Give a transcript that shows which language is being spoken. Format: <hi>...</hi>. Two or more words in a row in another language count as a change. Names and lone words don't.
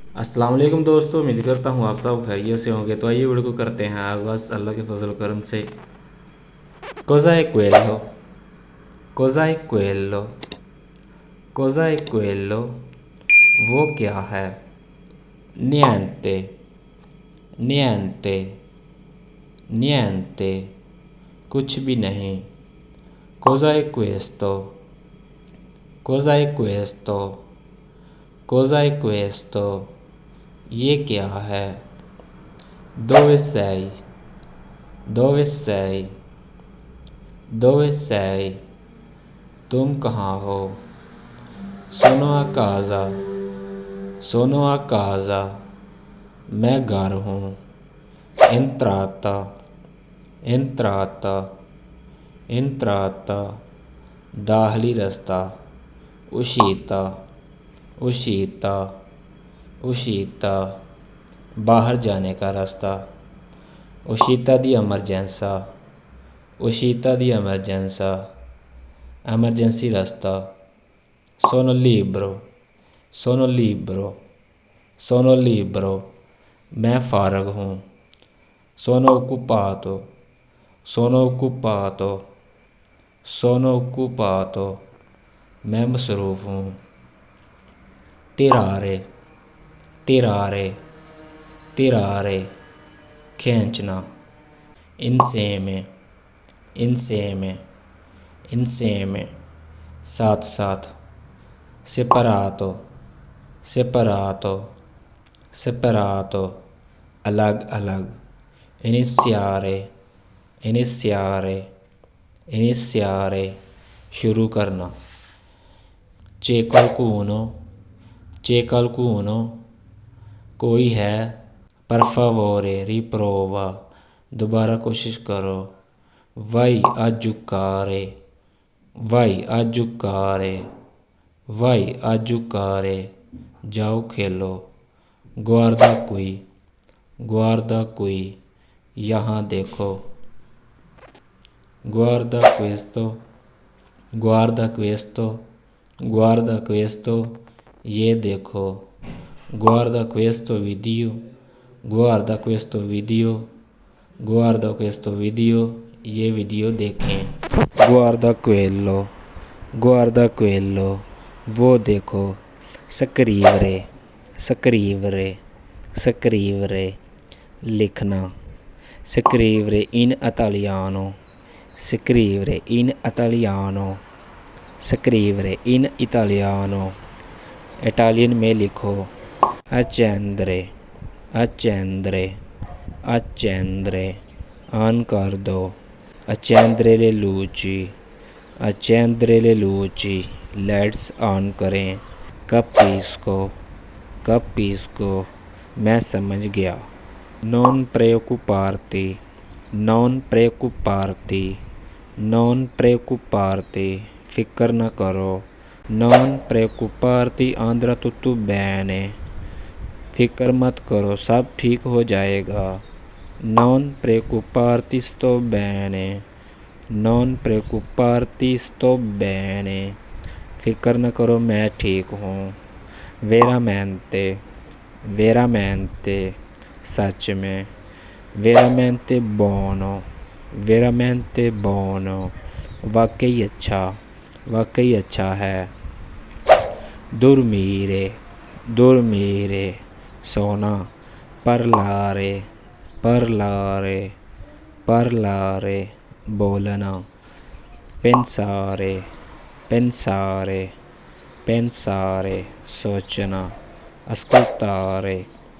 <ur>السلام علیکم دوستو، امید کرتا ہوں آپ سب خیریت سے ہوں گے۔ تو آئیے ویڈیو کو کرتے ہیں آغاز اللہ کے فضل کرم سے.</ur> <it>Cosa è quello? Cosa è quello? Cosa è quello?</it> <ur>وہ کیا ہے?</ur> <it>Niente, niente, niente,</it> <ur>کچھ بھی نہیں.</ur> <it>Cosa è questo? Cosa è questo? Cosa è questo?</it> <ur>یہ کیا ہے?</ur> <it>Dove sei? Dove sei? Dove sei?</it> <ur>تم کہاں ہو?</ur> <it>Sono a casa. Sono a casa.</it> <ur>میں گھر ہوں. Entrata.</ur> <it>Entrata. Entrata.</it> <ur>داخلی راستہ. Uscita.</ur> <it>Uscita. Uscita.</it> <ur>باہر جانے کا راستہ.</ur> <it>Uscita di emergenza. Uscita di emergenza. Emergency रास्ता। Sono libero. Sono libero. Sono libero.</it> <ur>میں فارغ ہوں.</ur> <it>Sono occupato. Sono occupato. Sono occupato.</it> <ur>میں مصروف ہوں.</ur> <it>tirare. Tirare. Tirare. खींचना। Insieme. Insieme. Insieme.</it> <ur>ساتھ ساتھ.</ur> <it>Separato. Separato. Separato.</it> <ur>الگ الگ.</ur> <it>Iniziare. Iniziare. Iniziare.</it> <ur>شروع کرنا.</ur> <it>C'è qualcuno? C'è qualcuno?</it> <ur>کوئی ہے?</ur> <it>Per favore, riprova.</it> <ur>دوبارہ کوشش کرو.</ur> <it>Vai a giocare. Vai a giocare. Vai a giocare.</it> <ur>جاؤ کھیلو.</ur> <it>Guarda qui. Guarda qui.</it> <ur>یہاں دیکھو.</ur> <it>Guarda questo. Guarda questo. Guarda questo.</it> <ur>یہ دیکھو.</ur> <it>Guarda questo video. Guarda questo video. Guarda questo video.</it> <ur>یہ ویڈیو دیکھیں.</ur> <it>Guarda quello. Guarda quello.</it> <ur>وہ دیکھو.</ur> <it>Scrivere. Scrivere. Scrivere. लिखना। Scrivere in italiano. Scrivere in italiano. Scrivere in italiano.</it> <ur>اٹالین میں لکھو. Accendere.</ur> <it>Accendere. Accendere.</it> <ur>آن کر دو.</ur> <it>Accendere le luci. Accendere le luci.</it> <en>lights on</en> <ur>करें।</ur> <it>Capisco. Capisco.</it> <ur>میں سمجھ گیا. Non preoccuparti.</ur> <it>Non preoccuparti. Non preoccuparti.</it> <ur>فکر نہ کرو.</ur> <it>Non preoccuparti, andrà tutto bene.</it> <ur>فکر مت کرو، سب ٹھیک ہو جائے گا.</ur> <it>Non preoccuparti, sto bene. Non preoccuparti, sto bene.</it> <ur>فکر نہ کرو، میں ٹھیک ہوں. Veramente.</ur> <it>Veramente.</it> <ur>سچ میں.</ur> <it>Veramente buono. Veramente buono.</it> <ur>واقعی اچھا۔ واقعی اچھا ہے.</ur> <it>Dormire. Dormire. सोना। Parlare. Parlare. Parlare. बोलना। Pensare. Pensare. Pensare. सोचना। Ascoltare.</it>